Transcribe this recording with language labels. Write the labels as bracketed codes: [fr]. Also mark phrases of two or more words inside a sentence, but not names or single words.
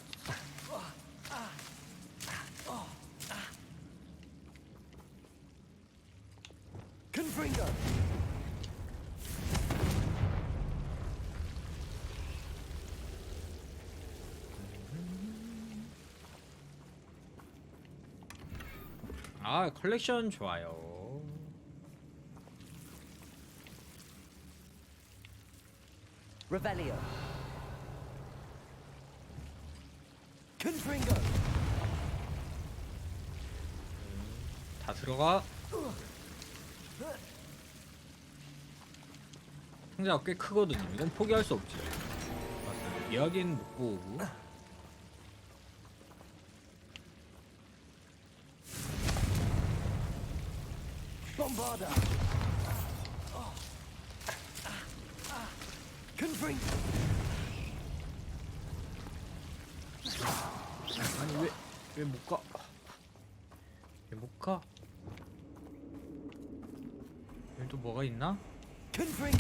[ko] Confringo! 아 컬렉션 좋아요. Revelio. Confringo! 다 들어가. 상자가 꽤 크거든요. 이건 포기할 수 없지. 맞아요. 이야기는 못 보고. Bombarda! Confringo! 아니 왜 못 가? 왜 못 가? 여기 또 뭐가 있나? Confringo!